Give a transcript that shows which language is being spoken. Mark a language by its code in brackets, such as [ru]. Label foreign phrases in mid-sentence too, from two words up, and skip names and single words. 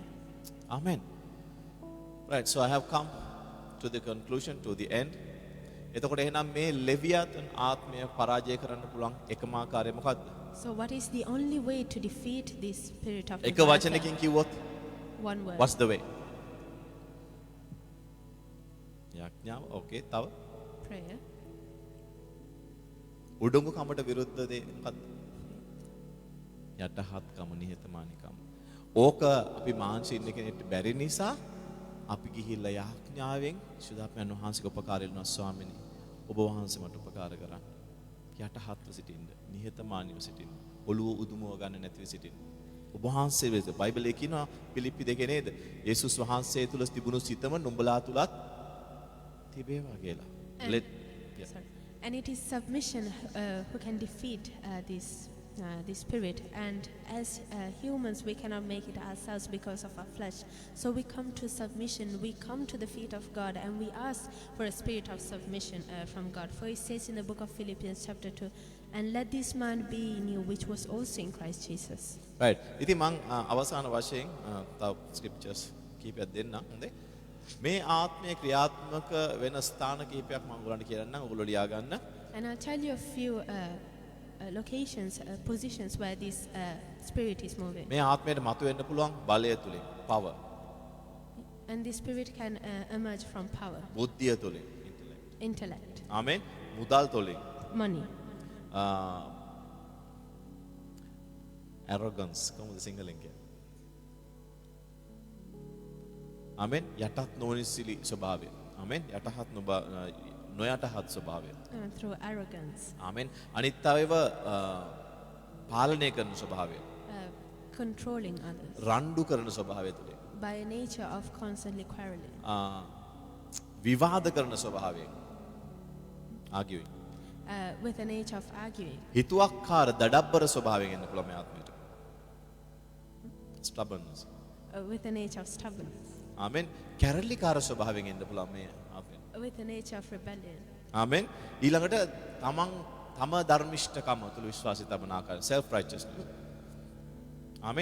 [en] Amen. Right, so I have come to the conclusion, to the end. [si] එතකොට එහෙනම් මේ ලෙවියාතන් ආත්මය පරාජය කරන්න පුළුවන් එකම ආකාරය මොකද්ද? [en] So what is the only way to defeat this spirit of [si] එක වචනකින් කිව්වොත් [en] one word. what's the way? [si] යාඥාව. ඕකේ. තව [en] Prayer. [si] උඩඟු කමට විරුද්ධ දේ මොකද්ද? යටහත්කම, නිහතමානීකම. ඕක අපි මාංශින් කෙනෙක්ට බැරි නිසා අපි ගිහිල්ලා යාඥාවෙන් සුදාපයන් වහන්සේගේ උපකාර වෙනවා. ස්වාමීනි ඔබ වහන්සේ මට උපකාර කරන්න. යටහත්ව සිටින්න, නිහතමානීව සිටින්න, ඔළුව උදුමව ගන්න නැතිව සිටින්න. ඔබ වහන්සේ වෙත බයිබලයේ කියනවා පිලිප්පි 2 නේද? යේසුස් වහන්සේ තුල තිබුණු සිතම නුඹලා තුලත් තිබේවා කියලා. [en] And- Let yeah. Sorry. And it is submission who can defeat this spirit. And as humans, we cannot make it ourselves because of our flesh. So we come to submission. We come to the feet of God, and we ask for a spirit of submission from God. For it says in the book of Philippians chapter 2, and let this mind be in you, which was also in Christ Jesus. Right. [si] ඉතින් මං අවසාන වශයෙන් තව ස්ක්‍රිප්චර්ස් කීපයක් දෙන්නම්. හොඳේ. මේ ආත්මයේ ක්‍රියාත්මක වෙන ස්ථාන කීපයක් මම ඔයගොල්ලන්ට කියන්නම්. ඔයගොල්ලෝ ලියා ගන්න. [en] And I'll tell you a few locations, positions where this spirit is moving. [si] මේ ආත්මයට මතුවෙන්න පුළුවන් බලය තුලින්, [en] power. And this spirit can emerge from power, [si] බුද්ධිය තුලින්, [en] intellect, [si] ආමෙන්. මුදල් තුලින්, [en] money, [si] arrogance කොහොමද සිංහලෙන් කියන්නේ? ආමෙන්. යටත් නොනිසිලි ස්වභාවය. ආමෙන්. යටහත් නොයටහත් ස්වභාවය. [en] through arrogance, [si] ආමෙන්. අනිත් අයව පාලනය කරන ස්වභාවය. [en] controlling others, [si] රණ්ඩු කරන ස්වභාවය තුලින්. [en] by a nature of constantly quarreling, විවාද කරන ස්වභාවයෙන්. arguing. with a nature of arguing, [si] හිතුවක්කාර දඩබ්බර ස්වභාවයෙන් එන්න පුළුවන් මේ ආත්මයට. [en] stubbornness. with a nature of stubbornness, [si] ආමෙන්. කැරලිකාර ස්වභාවයෙන් එන්න පුළුවන් මේ ආත්මයට. [en] with a nature of rebellion, [si] ආමෙන්. ඊළඟට තම ධර්මිෂ්ඨකම තුළ විශ්වාසය තබන ආකාරය [en] self righteousness. [si] ආමෙන්.